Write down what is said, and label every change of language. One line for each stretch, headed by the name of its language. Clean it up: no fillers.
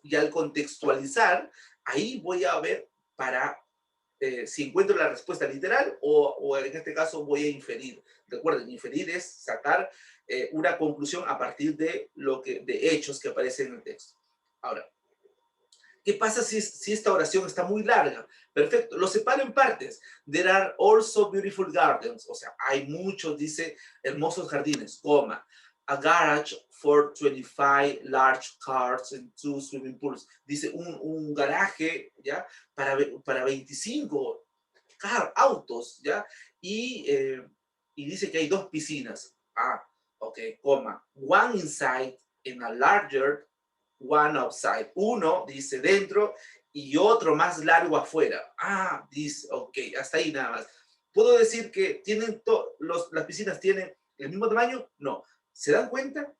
Spanish: Y al contextualizar, ahí voy a ver si encuentro la respuesta literal o en este caso voy a inferir. Recuerden, inferir es sacar una conclusión a partir de hechos que aparecen en el texto. Ahora, ¿qué pasa si esta oración está muy larga? Perfecto, lo separo en partes.
English: There are also beautiful gardens.
Spanish: O sea, hay muchos, dice, hermosos jardines, coma.
English: A garage for 25 large cars and 2 swimming pools.
Spanish: Dice un garaje, ¿ya? Para 25 autos, ¿ya? Y dice que hay 2 piscinas. Ok, coma.
English: One inside and a larger one outside.
Spanish: Uno dice dentro y otro más largo afuera. Dice, ok, hasta ahí nada más. ¿Puedo decir que las piscinas tienen el mismo tamaño? No. ¿Se dan cuenta?